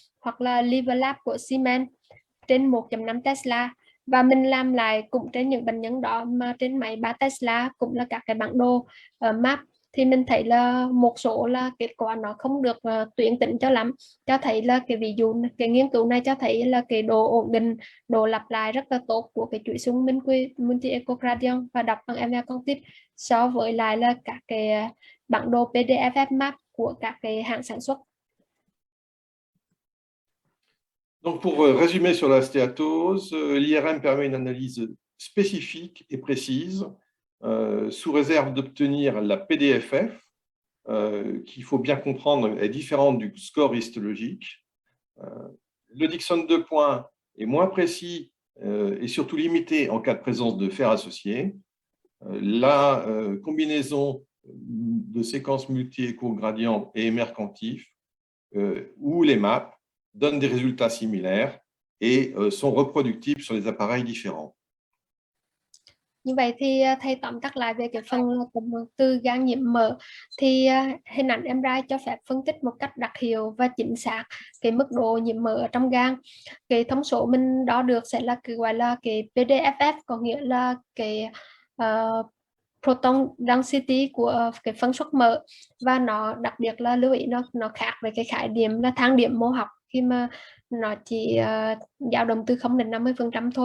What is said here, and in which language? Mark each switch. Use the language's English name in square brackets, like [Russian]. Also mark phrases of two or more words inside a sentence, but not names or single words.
[Vietnamese] là Liver Lab của Siemens trên 1.5 Tesla, Và mình làm lại cũng trên những bệnh nhân đó mà trên máy 3 Tesla cũng là các cái bản đồ map, thì mình thấy là một số là kết quả nó không được tuyến tính cho lắm, cho thấy là cái ví dụ cái nghiên cứu này cho thấy là cái độ ổn định, độ lặp lại rất là tốt của cái chuỗi xung [English] multi echocardiogram [Vietnamese] và đọc bằng MR Cognitive so với lại là các cái bản đồ [English] PDF map [Vietnamese] của các cái hãng sản xuất. [French] Donc, pour résumer sur la stéatose, l'IRM permet une analyse spécifique et précise, sous réserve d'obtenir la PDFF, qu'il faut bien comprendre est différente du score histologique. Le Dixon 2 points est moins précis et surtout limité en cas de présence de fer associé. La combinaison de séquences multi-écho-gradients et émercantifs ou les maps donnent des résultats similaires et sont reproductibles sur les appareils différents. [Vietnamese] Như vậy thì thầy tóm tắt lại về cái phần cộng hưởng từ gan nhiễm mỡ, thì hình ảnh MRI cho phép phân tích một cách đặc hiệu và chính xác cái mức độ nhiễm mỡ ở trong gan. Cái thông số mình đo được sẽ là cái gọi là cái PDFF, có nghĩa là cái [English] proton density [Vietnamese] của cái phân suất mỡ, và nó đặc biệt là lưu ý nó khác với cái khái niệm là thang điểm mô học khi mà nó chỉ dao động từ 0 đến 50% thôi.